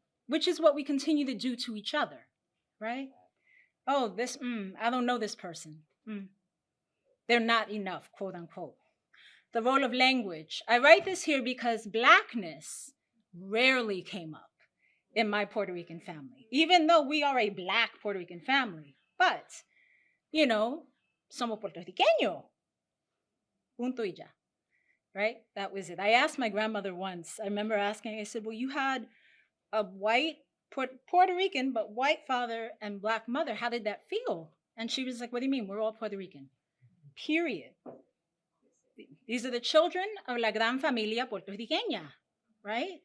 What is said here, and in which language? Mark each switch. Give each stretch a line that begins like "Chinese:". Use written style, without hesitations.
English: Which is what we continue to do to each other, right? Oh, I don't know this person. They're not enough, quote unquote. The role of language. I write this here because Blackness rarely came up in my Puerto Rican family, even though we are a Black Puerto Rican family.
Spanish: But, somos puertorriqueños. Punto y ya. Right?
English: That was it. I asked my grandmother once, I remember asking, I said, well, you had a white Puerto Rican, but white father and Black mother. How did that feel? And she was like, what do you mean? We're all Puerto Rican. Period. These are the children of
Spanish: la gran familia puertorriqueña,
English: right?